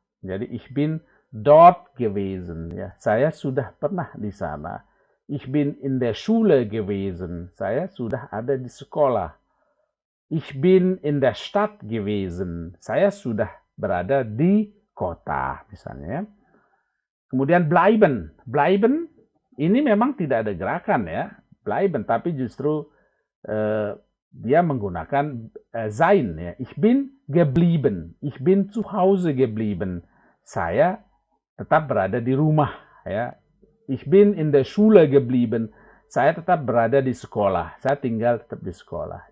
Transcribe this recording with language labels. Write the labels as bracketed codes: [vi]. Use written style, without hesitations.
[id] Jadi [de] ich bin dort gewesen, ya. [id] Saya sudah pernah di sana. [de] Ich bin in der Schule gewesen. [id] Saya sudah ada di sekolah. [de] Ich bin in der Stadt gewesen. [id] Saya sudah berada di kota, misalnya, ya. Kemudian bleiben. Bleiben ini memang tidak ada gerakan, ya. Bleiben, tapi justru dia menggunakan sein, ya. [de] Ich bin geblieben. Ich bin zu Hause geblieben. [id] Saya tetap berada di rumah, ya. [de] Ich bin in der Schule geblieben. [id] Saya tetap berada di sekolah. Saya tinggal tetap di sekolah.